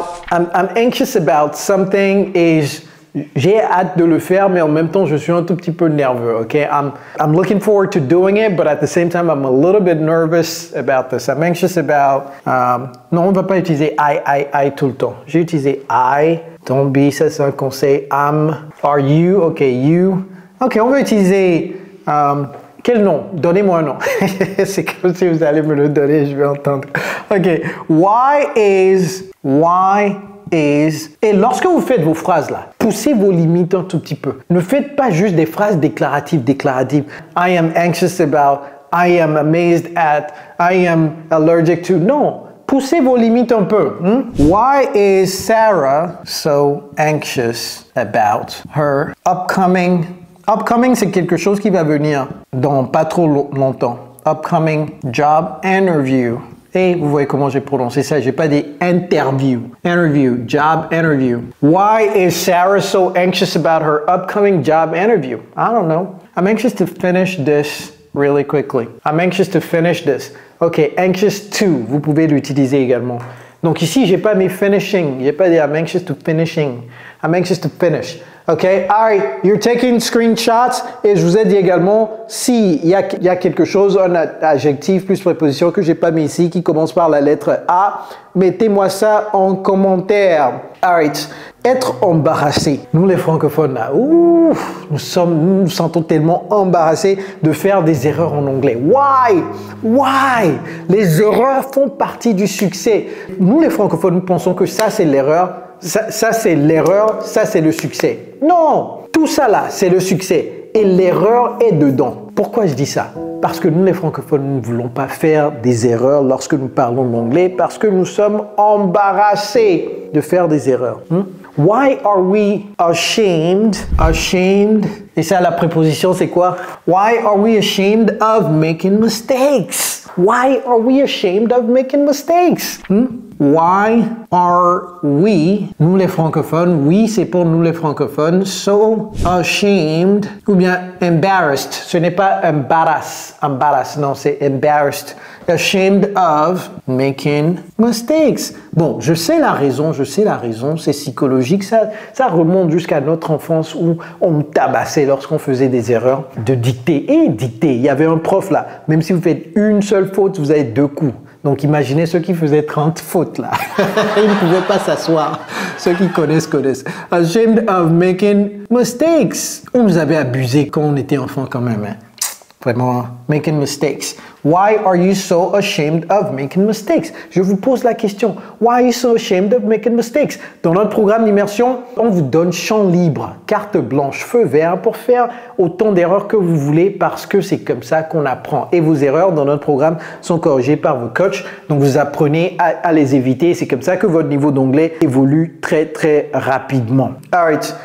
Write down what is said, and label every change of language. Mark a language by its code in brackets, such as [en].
[en] I'm anxious about something [fr] et j'ai hâte de le faire, mais en même temps, je suis un tout petit peu nerveux, OK? [en] I'm looking forward to doing it, but at the same time, I'm a little bit nervous about this. I'm anxious about... [fr] non, on ne va pas utiliser I tout le temps. J'ai utilisé I, [en] don't be, [fr] ça c'est un conseil. [en] Are you, [fr] OK, you. OK, on va utiliser... quel nom? Donnez-moi un nom. C'est comme si vous allez me le donner, je vais entendre. OK. [en] Why is... [fr] Et lorsque vous faites vos phrases là, poussez vos limites un tout petit peu. Ne faites pas juste des phrases déclaratives. [en] I am anxious about, I am amazed at, I am allergic to. [fr] Non. Poussez vos limites un peu. [en] Why is Sarah so anxious about her upcoming... [fr] Upcoming, c'est quelque chose qui va venir dans pas trop longtemps. [en] Upcoming job interview. [fr] Et vous voyez comment j'ai prononcé ça. J'ai pas dit interview. Interview, job interview. [en] Why is Sarah so anxious about her upcoming job interview? I don't know. I'm anxious to finish this really quickly. I'm anxious to finish this. [fr] OK, anxious to, vous pouvez l'utiliser également. Donc ici, j'ai pas mis finishing. J'ai pas dit [en] I'm anxious to finishing. I'm anxious to finish. OK? All right, you're taking screenshots. [fr] Et je vous ai dit également, s'il y a quelque chose, un adjectif plus préposition que j'ai pas mis ici, qui commence par la lettre A, mettez-moi ça en commentaire. All right. Être embarrassé. Nous, les francophones, là, nous nous sentons tellement embarrassés de faire des erreurs en anglais. Why? Les erreurs font partie du succès. Nous, les francophones, nous pensons que ça, c'est l'erreur. Ça c'est l'erreur, ça c'est le succès. Non, tout ça là, c'est le succès. Et l'erreur est dedans. Pourquoi je dis ça? Parce que nous, les francophones, nous ne voulons pas faire des erreurs lorsque nous parlons l'anglais, parce que nous sommes embarrassés de faire des erreurs. [en] Why are we ashamed? Ashamed. [fr] Et ça, la préposition, c'est quoi? [en] Why are we ashamed of making mistakes? Why are we ashamed of making mistakes? Why are we, [fr] nous les francophones, oui c'est pour nous les francophones, [en] so ashamed [fr] ou bien embarrassed. Ce n'est pas embarrass, non c'est embarrassed. [en] Ashamed of making mistakes. [fr] Bon, je sais la raison, c'est psychologique, ça remonte jusqu'à notre enfance où on nous tabassait lorsqu'on faisait des erreurs de dictée. Et dictée, il y avait un prof là, même si vous faites une seule faute, vous avez 2 coups. Donc imaginez ceux qui faisaient 30 fautes là. Ils ne pouvaient pas s'asseoir Ceux qui connaissent, connaissent. [en] Ashamed of making mistakes. [fr] On nous avait abusé quand on était enfant quand même. Hein. Vraiment, [en] making mistakes. Why are you so ashamed of making mistakes? [fr] Je vous pose la question. [en] Why are you so ashamed of making mistakes? [fr] Dans notre programme d'immersion, on vous donne champ libre, carte blanche, feu vert pour faire autant d'erreurs que vous voulez parce que c'est comme ça qu'on apprend. Et vos erreurs dans notre programme sont corrigées par vos coachs. Donc vous apprenez à les éviter. C'est comme ça que votre niveau d'anglais évolue très très rapidement. Alright.